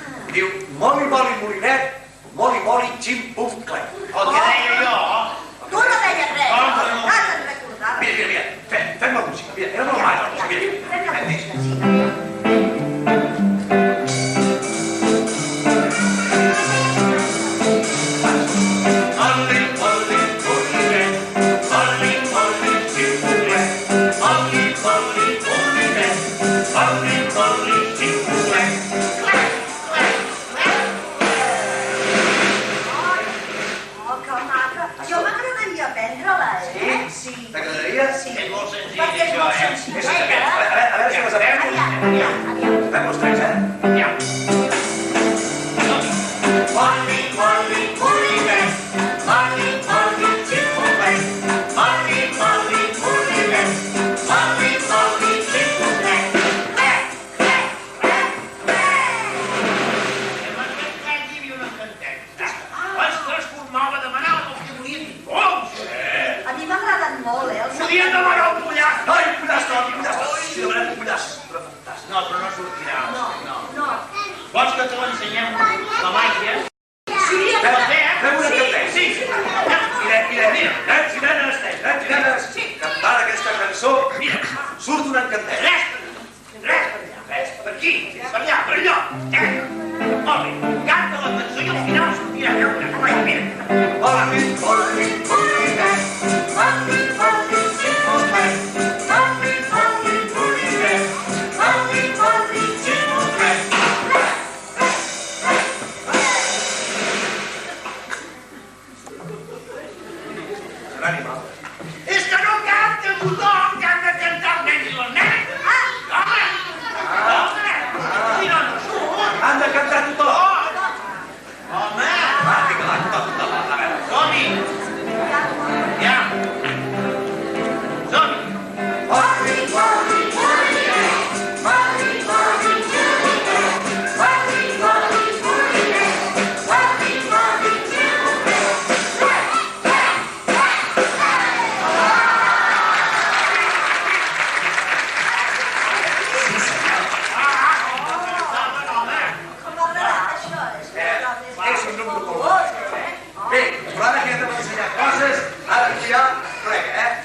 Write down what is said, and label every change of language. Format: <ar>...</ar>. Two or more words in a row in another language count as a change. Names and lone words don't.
<ca>Diu, moli, moli, molinet, moli, moli, xim-pum-clem. El que deia jo. Tu no deies res. Com que no? Ah, te'n recordava. Mira, fem la música. Mira, era molt mal, la música. Mira. Fem la música, sí. Moli, moli, molinet. Moli, moli, xim-pum-clem. Moli, moli, molinet. Moli, moli, xim-pum-clem. Oh, que maca. Jo m'agradaria aprendre-la, eh? Sí. T'agradaria? Sí. És molt senzill, Perquè és això, molt eh? senzill. És senzill. A veure si les aprenc. Aviam, aviam. Fem els tres, eh? Ja. Moli, moli, molinet. Moli, moli, xim-pum-clem. Moli, moli, molinet. Moli, moli, xim-pum-clem. Ostres, formava demanava el que volia dir. A mi m'agraden molt, els Podia demanar un pollastre. Ai, un pollastre, un pollastre. Si demanem un pollastre, però fantàstic. No, però no sortirà. No. Vols que te l'ensenyem la màgia? Sí, Fem una canteta. Sí. Mira, nens i nenes, cantant aquesta cançó, surt una encantera. Res per aquí, per allà, per allò. Molt bé, canta la cançó i al final sortirà una cosa. Mira. Moli, moli, molinet. Moli, moli, xim-pum-clem. Moli, moli, molinet. Moli, moli, xim-pum-clem. Serà animal. És que no canta tothom, que han de cantar els nens i les nenes. Home! Mira, no surt. Han de cantar tothom. Home! Va, vinga, va, tothom. A veure. Som-hi! Ja! Som-hi! Moli, moli, molinet. Moli, moli, xim-pum-clem. Moli, moli, molinet. Moli, moli, xim-pum-clem. com m'ha agradat això. És un número molt bo. Bé, però ara que ja t'hem ensenyat coses, ara ja plega, eh?</ca>